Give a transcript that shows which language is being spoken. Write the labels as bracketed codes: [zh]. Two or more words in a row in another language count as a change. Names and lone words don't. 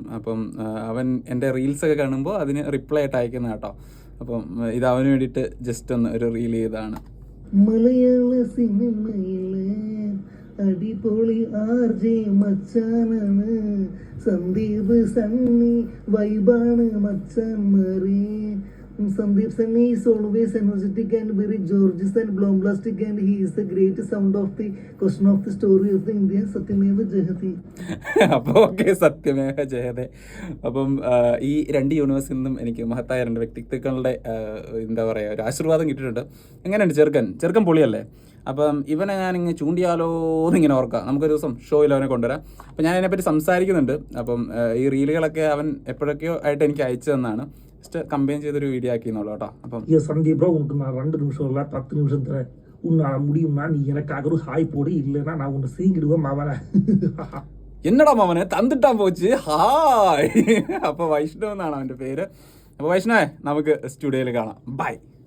[ml] അപ്പം അവൻ എൻ്റെ റീൽസൊക്കെ കാണുമ്പോൾ അതിന് റിപ്ലൈ ആയിട്ട് അയക്കുന്ന കേട്ടോ. അപ്പം ഇത് അവന് വേണ്ടിയിട്ട് ജസ്റ്റ് ഒന്ന് ഒരു റീൽ ചെയ്തതാണ്. മലയാള സിനിമയിലെ അടിപൊളി ആർജെ മച്ചാനാണ് സന്ദീപ് സണ്ണി, വൈബാണ് മച്ചാന്മാരെ. [en] Sandeep Sunny is always energetic and very gorgeous and bombastic, and he is the great sound of the question of the story of the India. Satyameva Jayate. [ml] അപ്പോൾ ഓക്കെ, സത്യമേവ ജയതേ. അപ്പം ഈ രണ്ട് യൂണിവേഴ്സിൽ നിന്നും എനിക്ക് മഹത്തായ രണ്ട് വ്യക്തിത്വങ്ങളുടെ എന്താ പറയുക, ഒരു ആശീർവാദം കിട്ടിയിട്ടുണ്ട്. എങ്ങനെയുണ്ട് ചെറുക്കൻ പൊളിയല്ലേ? അപ്പം ഇവനെ ഞാനിങ്ങനെ ചൂണ്ടിയാലോ എന്നിങ്ങനെ ഓർക്കാം. നമുക്കൊരു ദിവസം ഷോയിൽ അവനെ കൊണ്ടുവരാം. അപ്പം ഞാൻ അതിനെപ്പറ്റി സംസാരിക്കുന്നുണ്ട്. അപ്പം ഈ റീലുകളൊക്കെ അവൻ എപ്പോഴൊക്കെയോ ആയിട്ട് എനിക്ക് അയച്ചു തന്നാണ്. ജസ്റ്റ് കമ്പൈൻ ചെയ്തൊരു വീഡിയോ ആക്കിയെന്നുള്ളൂ കേട്ടോ. അപ്പം [ta] சந்தீப் ப்ரோ, உனக்கு நான் 2 நிமிஷம் இல்லை 10 நிமிஷம் தரேன். உன்னால முடியும்னா நீ எனக்காக ஒரு ஹாய் போடு, இல்லைன்னா நான் உன்னை சீங்கிடுவேன் மாவன. என்னடா மாமனே தந்திட்டான் போச்சு ஹாய். [ml] അപ്പോൾ വൈഷ്ണവ് എന്നാണ് അവൻ്റെ പേര്. അപ്പോൾ വൈഷ്ണവേ, നമുക്ക് സ്റ്റുഡിയോയിൽ കാണാം. ബൈ.